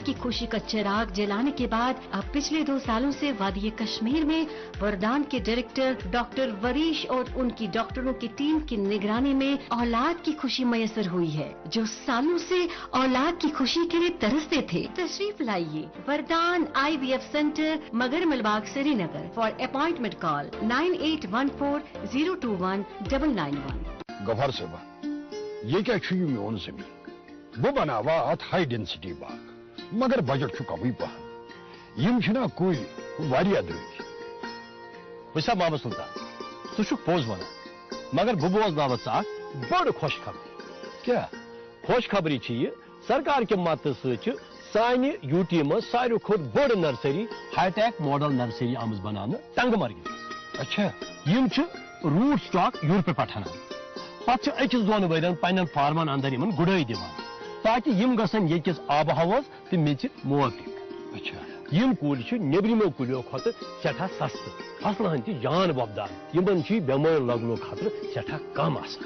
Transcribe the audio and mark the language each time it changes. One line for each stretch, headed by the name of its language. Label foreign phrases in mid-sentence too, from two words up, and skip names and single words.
Urdu: کی خوشی کا چراغ جلانے کے بعد اب پچھلے 2 سالوں سے وادی کشمیر میں وردان کے ڈائریکٹر ڈاکٹر وریش اور ان کی ڈاکٹروں کی ٹیم کی نگرانی میں اولاد کی خوشی میسر ہوئی ہے جو سالوں سے اولاد کی خوشی کے لیے ترستے تھے تشریف لائیے وردان آئی وی ایف سینٹر مگر ملباغ سری نگر
English: for appointment call
Urdu: 9814021991
Kashmiri: گوھر صٲبا یہ کیا چھُ یہِ میون زمین بہٕ بناوا اتھ
English: high density
Kashmiri: باغ مگر بجٹ چھُ کمٕے پہن یم چھِنا کُلۍ واریاہ درٛوگۍ وٕچھسا بابا سلطان ژٕ چھُکھ پوٚز ونان مگر بہٕ بوزناو ژٕ اکھ بٔڑ خۄش خبر کیٛاہ خۄش خبری چھِ یہِ سرکار کہِ مدتہٕ سۭتۍ چھِ سانہِ یوٗ ٹی منٛز ساروی کھۄتہٕ بٔڑ نرسری
English: high tech model nursery
Kashmiri: آمٕژ بناونہٕ ٹنگہٕ مرگہِ منٛز اچھا یم چھِ
English: root stock
Kashmiri: یوٗرپہٕ پٮ۪ٹھ انان پتہٕ چھِ أکِس 2 ؤرین پننٮ۪ن فارمن اندر یِمن گُڈٲے دِوان تاکہِ یِم گژھن ییٚتِکِس آبہٕ ہوہس تہٕ میٚژِ موافق اچھا یم کُلۍ چھِ نیبرِمو کُلٮ۪و کھۄتہٕ سٮ۪ٹھاہ سستہٕ فصلہٕ ہن تہِ جان وۄپدان یِمن چھُ بٮ۪مٲرۍ لگنُک خطرٕ سٮ۪ٹھاہ کم آسان